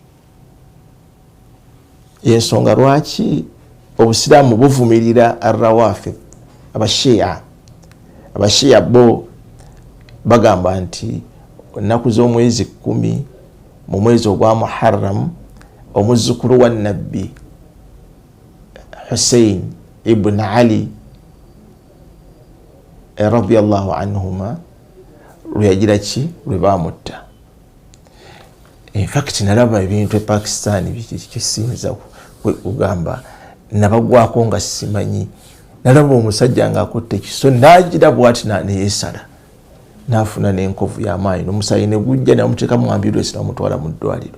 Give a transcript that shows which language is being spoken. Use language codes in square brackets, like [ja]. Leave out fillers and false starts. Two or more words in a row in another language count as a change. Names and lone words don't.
[lg] Yensonga lwaki obusiraamu buvumirira arrawafid, abashiya bo bagamba nti ennaku z'omwezi 10 mu mwezi ogwa Muharram omuzzukulu wa nabbi Hussein ibn Ali [ar] radiyallahu anhuma [lg] lwe yagira ki lwe baamutta. [en] In fact [lg] nalaba ebintu Pakistan bikisinza kugamba nabagwako nga simanyi. Nalaba omusajja nga akutte ekiso n'agira bw'ati neyeesala n'afuna n'enkovu y'amaanyi n'omusaayi ne gujja n'amuteeka mu ambulance n'amutwala mu ddwaliro.